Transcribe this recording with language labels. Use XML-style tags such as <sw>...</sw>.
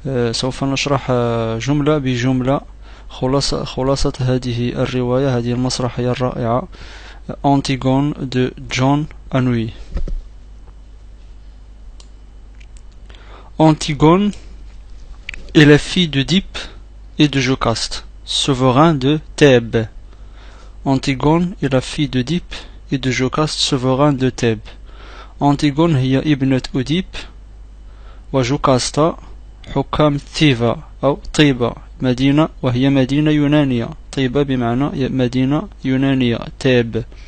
<ar>سوف نشرح جملة بجملة خلاصة هذه الرواية، هذه المسرحية الرائعة أنتيغون de John Anouilh.</ar> <fr>Antigone est la fille d'Oedipe et de Jocaste, souverain de Thèbes. Antigone est la fille d'Oedipe et de Jocaste, souverain de Thèbes.</fr> <ar>Antigone هي ابنة أوديب وجوكاستا حكام ثيفا أو طيبة مدينة، وهي مدينة يونانية. طيبة بمعنى مدينة يونانية تيب.</ar>